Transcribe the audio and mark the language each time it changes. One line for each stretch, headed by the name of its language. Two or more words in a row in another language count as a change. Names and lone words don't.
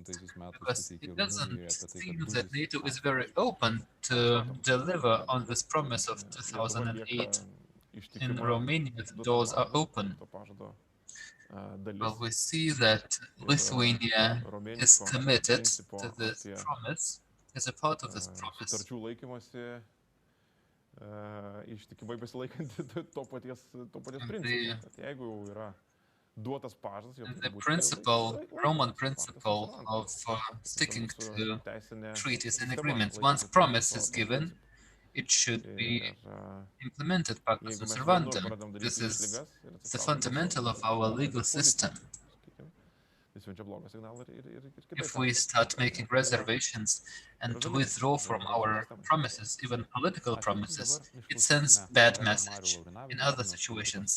English: Because it doesn't seem that NATO is very open to deliver on this promise of 2008. In Romania, the doors are open. Well, we see that Lithuania is committed to this promise, As a part of this promise,
Lithuanian: sutarčių laikymasi ištikimai besilaikanti to paties principo. Kad jeigu jau yra duotas pažadas,
English: the principle, Roman principle of sticking to treaties and agreements. Once promise is given, it should be implemented
Latin: pacta sunt servanda.
English: This is the fundamental of our legal system. If we start making reservations and withdraw from our promises, even political promises, it sends bad message in other situations.